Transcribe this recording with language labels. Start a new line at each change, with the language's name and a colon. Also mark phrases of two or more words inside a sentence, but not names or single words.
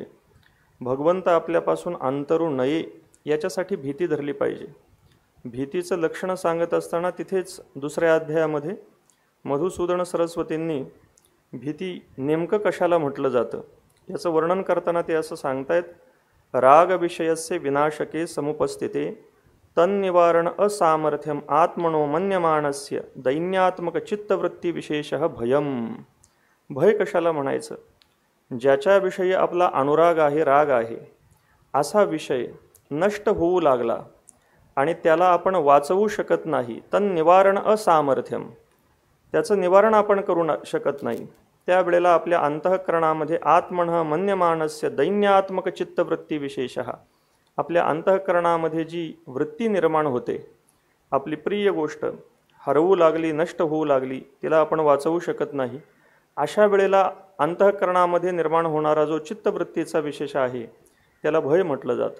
Marathi: भगवंत आपल्यापासून अंतरू नये याच्यासाठी भीती धरली पाहिजे. भीतीचं लक्षण सांगत असताना तिथेच दुसऱ्या अध्यायामध्ये मधुसूदन सरस्वतींनी भीती नेमकं कशाला म्हटलं जातं याचं वर्णन करताना ते असं सांगतायत,
Sanskrit: राग विषयस्य विनाशके समुपस्थिते तन्निवारण असामर्थ्यम आत्मनो मन्यमानस्य दैन्यात्मक चित्तवृत्ती विशेषः भयम.
Marathi: भय कशाला म्हणायचं? ज्याच्याविषयी आपला अनुराग आहे, राग आहे, असा विषय नष्ट होऊ लागला आणि त्याला आपण वाचवू शकत नाही.
Sanskrit: तन्निवारण असामर्थ्यम,
Marathi: त्याचं निवारण आपण करू शकत नाही. त्यावेळेला आपल्या अंतःकरणामध्ये
Sanskrit: आत्मनः मन्यमानस्य दैन्यात्मक चित्तवृत्ती विशेषः,
Marathi: आपल्या अंतःकरणामध्ये जी वृत्ती निर्माण होते, आपली प्रिय गोष्ट हरवू लागली, नष्ट होऊ लागली, तिला आपण वाचवू शकत नाही. अशा वेळेला अंतःकरणामध्ये निर्माण होणारा जो चित्तवृत्तीचा विशेष आहे त्याला भय म्हटलं जातं.